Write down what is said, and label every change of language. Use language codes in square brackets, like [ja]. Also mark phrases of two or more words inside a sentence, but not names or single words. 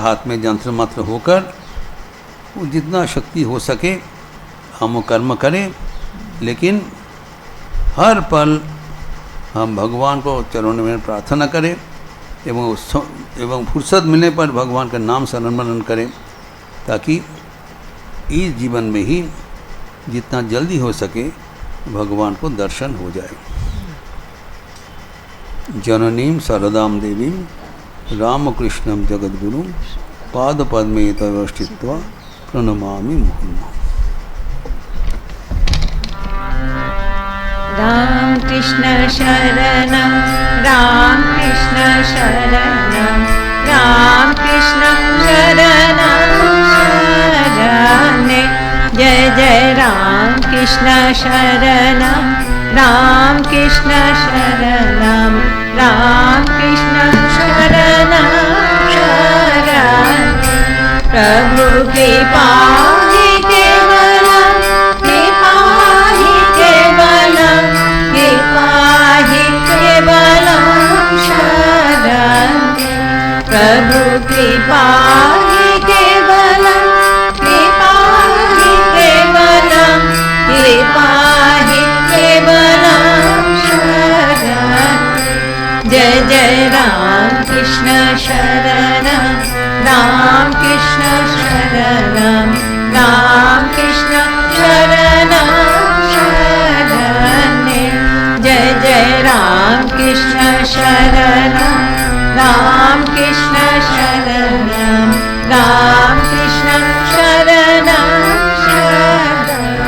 [hi] हाथ में यंत्र मात्र होकर वो जितना शक्ति हो सके हम वो कर्म करें, लेकिन हर पल हम भगवान को चरणों में प्रार्थना करें एवं फुर्सत मिलने पर भगवान का नाम स्मरण करें, ताकि इस जीवन में ही जितना जल्दी हो सके भगवान को दर्शन हो जाए। [sa] जननीम शारदाम देवीम रामकृष्णम जगद्गुरुम पाद पद्मे तव स्थित्वा प्रणमामि मुहुर्मुहुः। राम कृष्ण शरणं राम कृष्ण शरणं राम कृष्ण शरणं शरणे। जय जय राम कृष्ण शरणं राम कृष्ण शरणं राम कृष्ण शरणं शरणे। प्रभु कृपा ही केवलं कृपा ही केवलं कृपा ही केवलं शरणे। प्रभु कृपा ही केवलं कृपा ही केवलं कृपा ही केवलं शरणे। जय जय राम कृष्ण शरणं राम कृष्ण शरणं राम कृष्ण शरणं शरणे। जय जय राम कृष्ण शरणं राम कृष्ण शरणं राम कृष्ण शरणं शरणे।